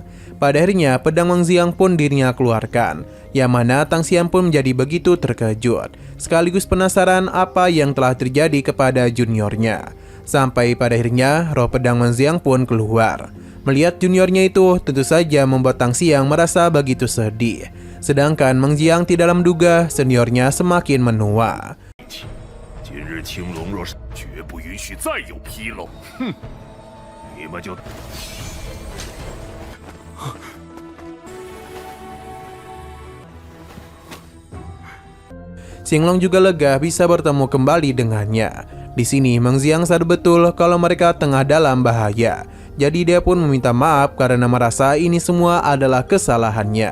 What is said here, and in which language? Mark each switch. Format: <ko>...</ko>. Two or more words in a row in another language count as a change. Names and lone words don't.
<id>Pada akhirnya, pedang Meng Xiang pun dirinya keluarkan, yang mana Tang Xiang pun menjadi begitu terkejut, sekaligus penasaran apa yang telah terjadi kepada juniornya. Sampai pada akhirnya, roh pedang Meng Xiang pun keluar. Melihat juniornya itu, tentu saja membuat Tang Xiang merasa begitu sedih. Sedangkan Meng Xiang tidak menduga seniornya semakin menua.</id> <zh>今日青龙若是绝不允许再有纰漏，哼，你们就。</zh> <id>Xinglong juga lega bisa bertemu kembali dengannya. Di sini Meng Xiang sadar betul kalau mereka tengah dalam bahaya. Jadi dia pun meminta maaf karena merasa ini semua adalah kesalahannya.</id>